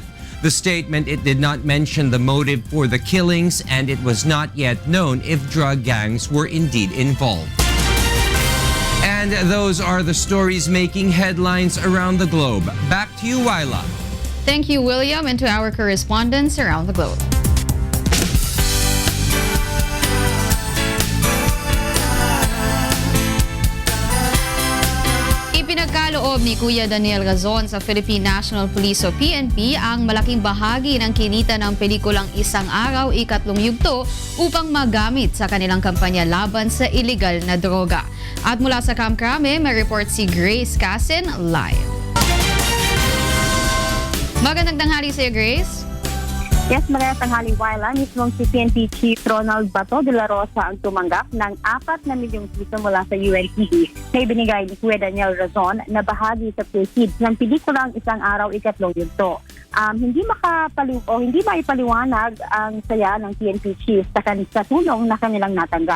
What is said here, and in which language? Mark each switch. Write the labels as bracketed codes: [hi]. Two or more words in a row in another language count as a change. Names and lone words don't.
[en] The statement, it did not mention the motive for the killings, and it was not yet known if drug gangs were indeed involved. And those are the stories making headlines around the globe. Back to you, Wyla. Thank you, William, and to our correspondents around the globe. [tl] Ipinagkaloob ni Kuya Daniel Gazon sa [en] Philippine National Police [tl] o PNP ang malaking bahagi ng kinita ng pelikulang Isang Araw, Ikatlong Yugto upang magamit sa kanilang kampanya laban sa illegal na droga. At mula sa Camp Crame, may report si Grace Casin live. Magandang tanghali sa iyo, Grace. Yes, magandang tanghali, Wyla. Mismong si PNP Chief Ronald Bato de la Rosa ang tumanggap ng 4 na milyong piso mula sa UNTV na ibinigay ni Kuya Daniel Razon na bahagi sa proceeds ng pelikulang Isang Araw Ikatlong Yugto. Hindi maipaliwanag ang saya ng PNP Chief sa tulong na kanilang natanggap.